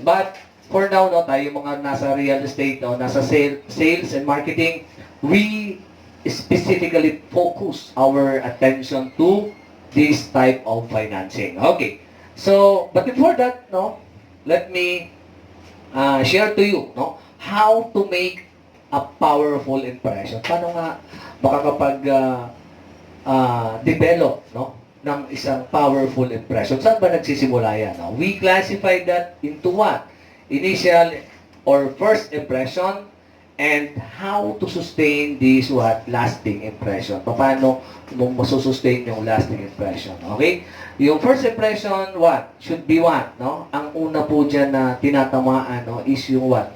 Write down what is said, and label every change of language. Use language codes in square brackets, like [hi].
[en] But for now, [tl] tayo mga nasa [en] real estate, nasa sales and marketing, we specifically focus our attention to this type of financing. Okay. So, but before that, let me share to you, how to make a powerful impression. [tl] Paano nga makakapag-develop, ng isang powerful impression? Saan ba nagsisimula yan? [en] We classify that into what? Initial or first impression, and how to sustain this what? Lasting impression. [tl] Paano mo masusustain yung lasting impression? Okay? Yung [en] first impression, what? Should be what? [tl] Ang una po dyan na tinatamaan, is yung what?